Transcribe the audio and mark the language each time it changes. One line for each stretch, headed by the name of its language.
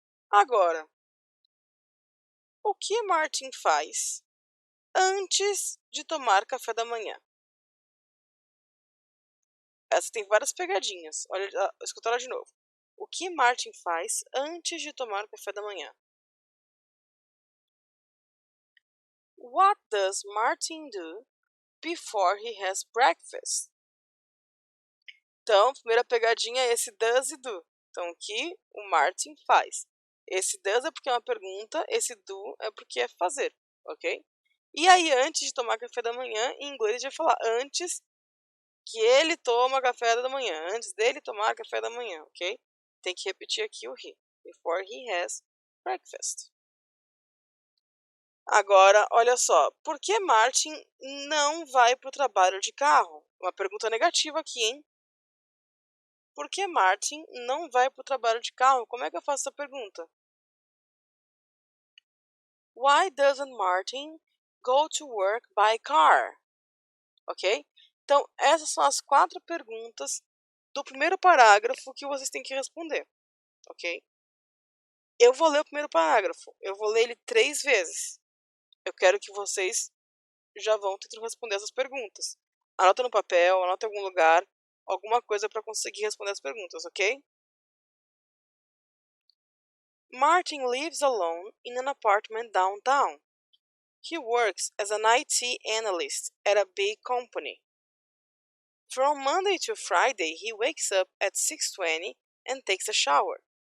Portuguese: Agora, o que Martin faz antes de tomar café da manhã? Essa tem várias pegadinhas. Olha, escuta ela de novo. O que Martin faz antes de tomar o café da manhã?
English: What does Martin do before he has breakfast?
Portuguese: Então, a primeira pegadinha é esse does e do. Então, o que o Martin faz? Esse does é porque é uma pergunta, esse do é porque é fazer, ok? E aí, antes de tomar café da manhã, em inglês a gente vai falar antes que ele toma café da manhã, antes dele tomar café da manhã, ok? Tem que repetir aqui o he.
English: Before he has breakfast.
Portuguese: Agora, olha só, por que Martin não vai para o trabalho de carro? Uma pergunta negativa aqui, hein? Por que Martin não vai para o trabalho de carro? Como é que eu faço essa pergunta?
English: Why doesn't Martin go to work by car?
Portuguese: Ok? Então, essas são as 4 perguntas do primeiro parágrafo que vocês têm que responder, ok? Eu vou ler o primeiro parágrafo. Eu vou ler ele 3 vezes. Eu quero que vocês já vão tentando responder essas perguntas. Anota no papel, anota em algum lugar, alguma coisa para conseguir responder as perguntas, ok?
English: Martin lives alone in an apartment downtown. He works as an IT analyst at a big company. From Monday to Friday, he wakes up at 6:20 and takes a shower.